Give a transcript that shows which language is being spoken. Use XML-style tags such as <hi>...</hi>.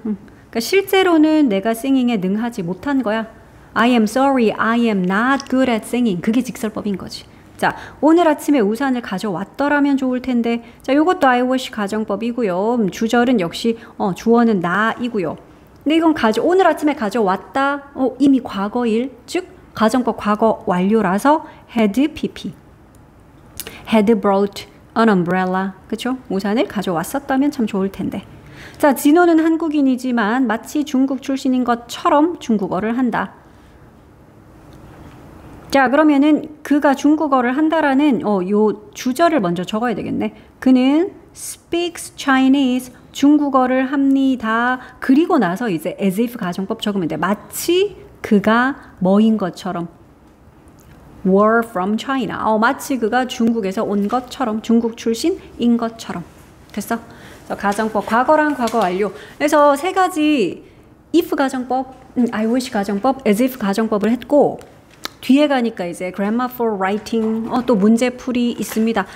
<ko>그러니까 실제로는 내가 singing에 능하지 못한 거야.</ko> <en>I am sorry, I am not good at singing.</en> <ko>그게 직설법인 거지. 자, 오늘 아침에 우산을 가져왔더라면 좋을 텐데. 자, 요것도 I wish 가정법이고요. 주절은 역시 주어는 나이고요. 근데 이건 오늘 아침에 가져왔다. 이미 과거일. 즉 가정법 과거 완료라서 had pp.</ko> <en>had brought an umbrella.</en> <ko>그쵸? 우산을 가져왔었다면 참 좋을 텐데. 자, 진호는 한국인이지만 마치 중국 출신인 것처럼 중국어를 한다. 자, 그러면은 그가 중국어를 한다라는 요 주절을 먼저 적어야 되겠네.</ko> <en>그는 speaks Chinese.</en> <ko>중국어를 합니다. 그리고 나서 이제 as if 가정법 적으면 돼. 마치 그가 뭐인 것처럼.</ko> <en>were from China.</en> <ko>마치 그가 중국에서 온 것처럼, 중국 출신인 것처럼. 됐어? 그래서 가정법, 과거랑 과거 완료. 그래서 세 가지 if 가정법, I wish 가정법, as if 가정법을 했고 뒤에 가니까 이제</ko> <en>grammar for writing,</en> <ko>또 문제풀이 있습니다.</ko>